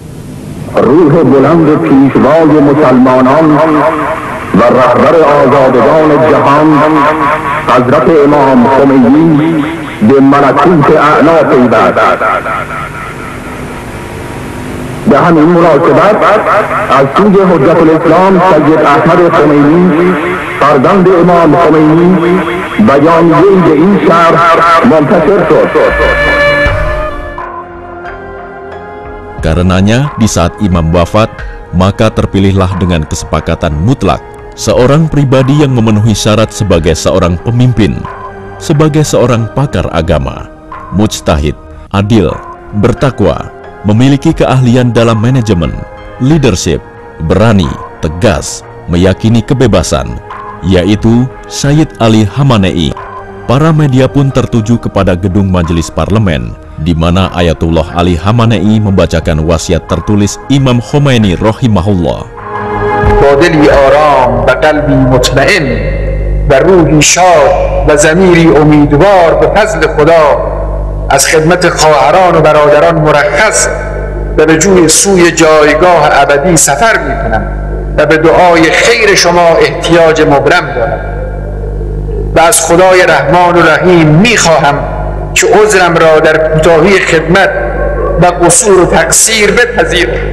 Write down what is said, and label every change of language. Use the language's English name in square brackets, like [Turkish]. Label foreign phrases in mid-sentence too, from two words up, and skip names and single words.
[Persian] روح بلند پیشوای مسلمانان و رهبر آزادگان جهان حضرت امام خمینی به ملکوت اعلی پیوست. به همین مناسبت از سوی حجت الاسلام سید احمد خمینی فرزند امام خمینی بیانیه‌ای به این شهر منتشر شد. [Indonesian] Karenanya, di saat imam wafat, maka terpilihlah dengan kesepakatan mutlak seorang pribadi yang memenuhi syarat sebagai seorang pemimpin, sebagai seorang pakar agama, mujtahid, adil, bertakwa, memiliki keahlian dalam manajemen, leadership, berani, tegas, meyakini kebebasan, yaitu Sayyid Ali Khamenei. Para media pun tertuju kepada gedung majelis parlemen, di mana Ayatullah Ali Khamenei membacakan wasiat tertulis Imam Khomeini rahimahullah. [Persian] با دلی آرام و قلبی مطمئن و روحی شاد و ضمیری امیدوار به فضل خدا از خدمت خواهران و برادران مرخص و به سوی جایگاه ابدی سفر میکنم و به دعای خیر شما احتیاج مبرم دارم و از خدای رحمان و رحیم میخواهم که عذرم را در کوتاهی خدمت و قصور و تقصیر بپذیر